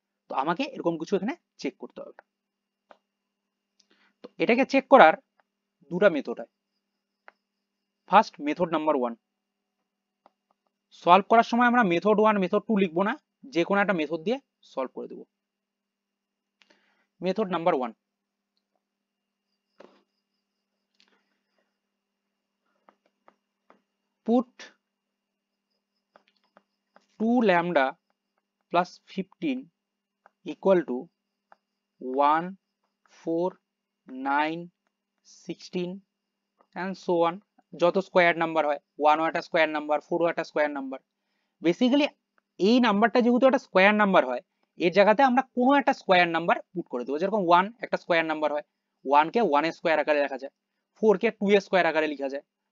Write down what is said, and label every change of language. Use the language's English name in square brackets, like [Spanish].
[Bangla] তো আমাকে এরকম কিছু এখানে চেক করতে হবে। তো এটাকে চেক করার দুটো মেথড হয়। ফার্স্ট মেথড নাম্বার 1, সলভ করার সময় আমরা মেথড 1 মেথড 2 লিখবো না, যে কোনো একটা মেথড দিয়ে সলভ করে দেব। [English] method number 1, put 2 lambda plus 15 equal to 1, 4, 9, 16 and so on, [Bangla] যত স্কোয়ার নাম্বার হয়, 1ও একটা স্কোয়ার নাম্বার, 4ও একটা স্কোয়ার নাম্বার। বেসিক্যালি এই নাম্বারটা যেহেতু একটা স্কোয়ার নাম্বার হয়, এর জায়গাতে আমরা কোনো একটা স্কোয়ার নাম্বার পুট করে দেবো। যেরকম 1 একটা স্কোয়ার নাম্বার হয়, 1 কে 1 এর স্কোয়ার আকারে লেখা যায়, 4 কে 2 এর স্কোয়ার আকারে লেখা যায়।